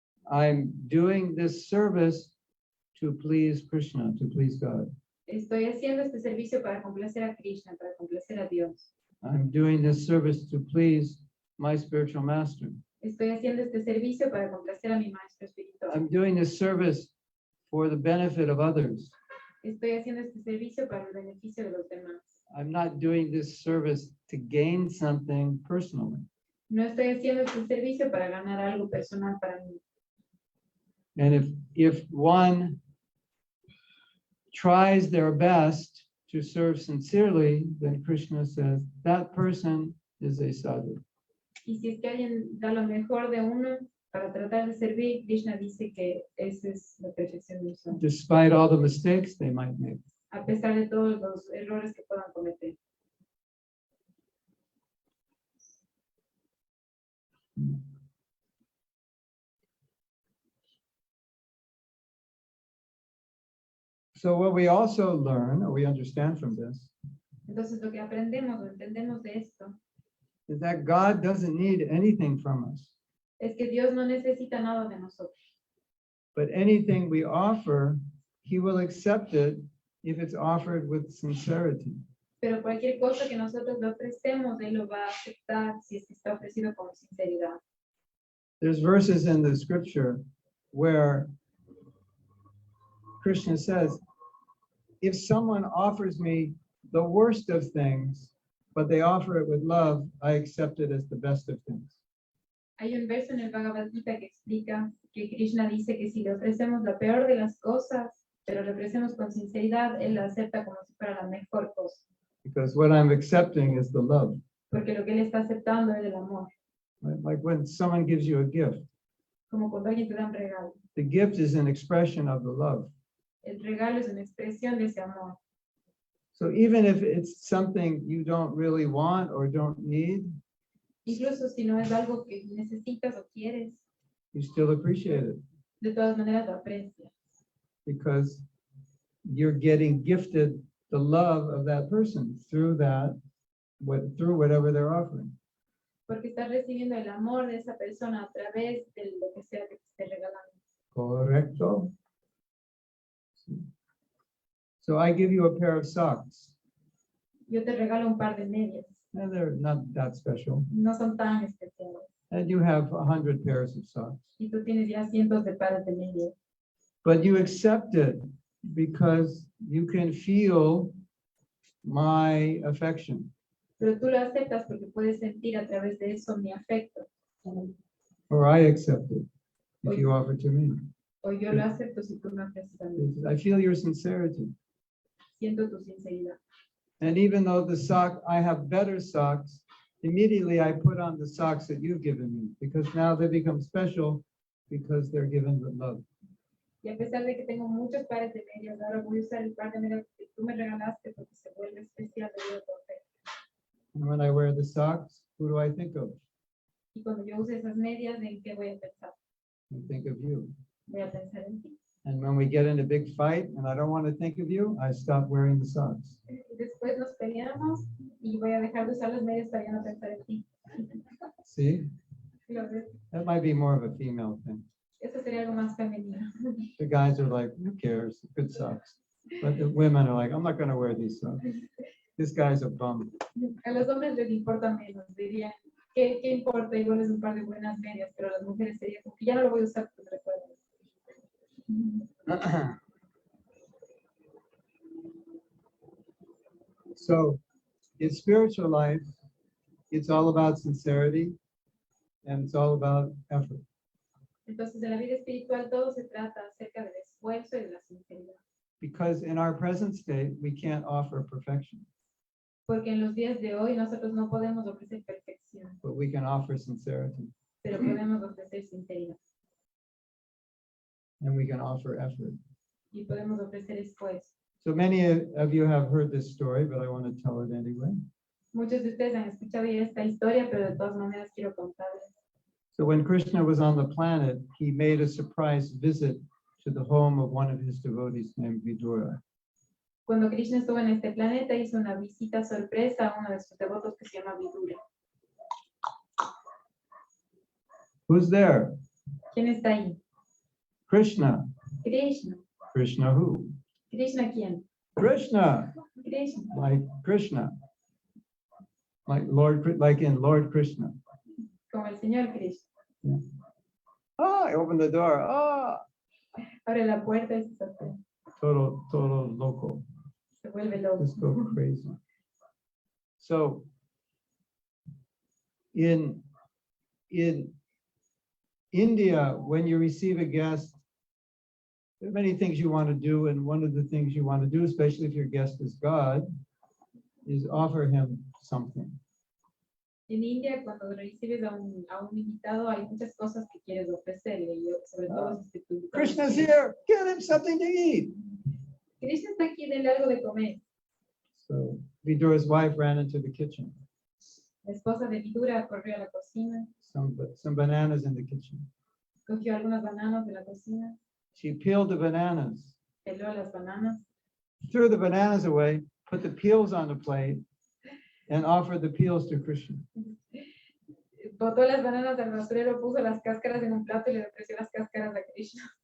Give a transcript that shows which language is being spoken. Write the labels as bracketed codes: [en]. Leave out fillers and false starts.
[en] I'm doing this service to please Krishna, to please God. [es] Estoy haciendo este servicio para complacer a Krishna, para complacer a Dios. [en] I'm doing this service to please my spiritual master. [es] Estoy haciendo este servicio para complacer a mi maestro espiritual. [en] I'm doing this service for the benefit of others. [es] Estoy haciendo este servicio para el beneficio de los demás. [en] I'm not doing this service to gain something personally. [es] No estoy haciendo este servicio para ganar algo personal para mí. [en] And if one tries their best to serve sincerely, then Krishna says that person is a sadhu. [es] Y si es que alguien da lo mejor de uno para tratar de servir, Krishna dice que esa es la perfección de un santo. [en] Despite all the mistakes they might make. [es] A pesar de todos los errores que puedan cometer. [en] So what we also learn, or we understand from this, [es] Entonces lo que aprendemos o entendemos de esto [en] is that God doesn't need anything from us, [es] es que Dios no necesita nada de nosotros. [en] but anything we offer, He will accept it if it's offered with sincerity. [es] Pero cualquier cosa que nosotros le ofrecemos, Él lo va a aceptar si es que está ofrecido con sinceridad. [en] There's verses in the scripture where Krishna says, if someone offers me the worst of things, but they offer it with love, I accept it as the best of things. [es] Hay un verso en el Bhagavad Gita que explica que Krishna dice que si le ofrecemos la peor de las cosas, pero le ofrecemos con sinceridad, Él la acepta como si fuera la mejor cosa. [en] Because what I'm accepting is the love. [es] Porque lo que Él está aceptando es el amor. [en] Right? Like when someone gives you a gift, [es] Como cuando alguien te da un regalo. [en] the gift is an expression of the love. [es] El regalo es una expresión de ese amor. [en] So even if it's something you don't really want or don't need, [es] Incluso si no es algo que necesitas o quieres, [en] you still appreciate it [es] de todas maneras lo aprecias. [en] because you're getting gifted the love of that person through that, through whatever they're offering. [es] Porque estás recibiendo el amor de esa persona a través de lo que sea que te esté regalando. Correcto. [en] So I give you a pair of socks. [es] Yo te regalo un par de medias. [en] And they're not that special. [es] No son tan especiales. [en] And you have 100 pairs of socks. [es] Y tú tienes ya cientos de pares de medias. [en] But you accept it because you can feel my affection. [es] Pero tú lo aceptas porque puedes sentir a través de eso mi afecto. [en] Or I accept it if you offer to me. [es] O yo lo acepto si tú me ofreces a mí. [en] I feel your sincerity. [es] Siento tu sinceridad. [en] And even though I have better socks, immediately I put on the socks that you've given me because now they become special because they're given with love. [es] Y a pesar de que tengo muchos pares de medias, ahora voy a usar el par de medias que tú me regalaste porque se vuelve especial debido a tu afecto. [en] And when I wear the socks, who do I think of? [es] Y cuando yo use esas medias, ¿en qué voy a pensar? [en] I think of you. [es] Voy a pensar en ti. [en] And when we get in a big fight and I don't want to think of you, I stop wearing the socks. [es] Después nos peleamos y voy a dejar de usar las medias para ya no pensar en ti. [en] See? [es] ¿Lo ves? [en] That might be more of a female thing. [es] Eso sería algo más femenino. [en] The guys are like, who cares? Good socks. But the women are like, I'm not going to wear these socks. This guy's a bum. [es] A los hombres les importa menos, dirían, ¿qué importa? Igual es un par de buenas medias, pero a las mujeres sería como que ya no lo voy a usar, pues recuerdo. [en] So, in spiritual life, it's all about sincerity and it's all about effort. [es] Entonces, en la vida espiritual todo se trata acerca del esfuerzo y de la sinceridad. [en] Because in our present state, we can't offer perfection, [es] Porque en los días de hoy nosotros no podemos ofrecer perfección, [en] but we can offer sincerity [es] pero podemos ofrecer sinceridad [en] and we can offer effort. [es] y podemos ofrecer esfuerzo. [en] So many of you have heard this story, but I want to tell it anyway. [es] Muchos de ustedes han escuchado ya esta historia, pero de todas maneras quiero contarles. [en] So when Krishna was on the planet, he made a surprise visit to the home of one of his devotees named Vidura. [es] Cuando Krishna estuvo en este planeta, hizo una visita sorpresa a uno de sus devotos que se llama Vidura. [en] Who's there? [es] ¿Quién está ahí? [en] Krishna. [es] Krishna. [en] Krishna who? [es] ¿Krishna quién? [en] Krishna. [es] Krishna. [en] Like Krishna. Like in Lord Krishna. [es] Como el Señor Krishna. [en] Ah, I opened the door. Ah, [es] Abre la puerta y se sorprende. [en] total local. [es] Se vuelve loco. [en] Just go crazy. So in India, when you receive a guest, there are many things you want to do, and one of the things you want to do, especially if your guest is God, is offer him something. [es] En India, cuando recibes a un invitado, hay muchas cosas que quieres ofrecerle, y sobre todo si tu invitado [en] Krishna's here, give him something to eat. [es] Krishna está aquí, denle algo de comer. [en] So Vidura's wife ran into the kitchen. [es] La esposa de Vidura corrió a la cocina, [en] Some bananas in the kitchen. [es] cogió algunas bananas de la cocina, [en] She peeled the bananas, [es] peló las bananas, [en] threw the bananas away, put the peels on the plate, and offered the peels to Krishna. [es] botó las bananas al basurero, puso las cáscaras en un plato y le ofreció las cáscaras a Krishna,